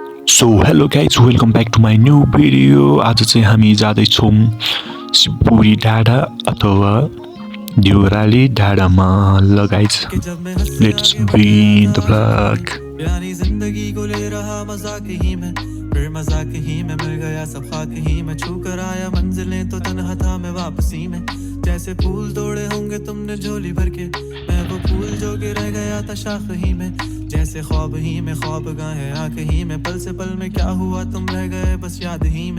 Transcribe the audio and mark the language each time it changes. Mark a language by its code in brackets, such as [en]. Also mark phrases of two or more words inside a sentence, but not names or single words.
[en] so hello guys, welcome back to my new video. [ne] आज चाहिँ हामी जाँदैछौँ शिवपुरी डाँडा अथवा देउराली डाँडामा। [en] ल guys, let's begin the vlog. [hi] यानी जिंदगी को ले रहा मजाक ही में, फिर मजाक ही में मिल गया सब खाक ही में। छू कर आया मंजिलें तो तन्हा था मैं वापसी में। जैसे फूल तोड़े होंगे तुमने झोली भर के, मैं वो फूल जो कि रह गया था शाख ही में। जैसे ख्वाब ही में ख्वाब गाहे आंख ही में, पल से पल में क्या हुआ तुम रह गए बस याद ही में।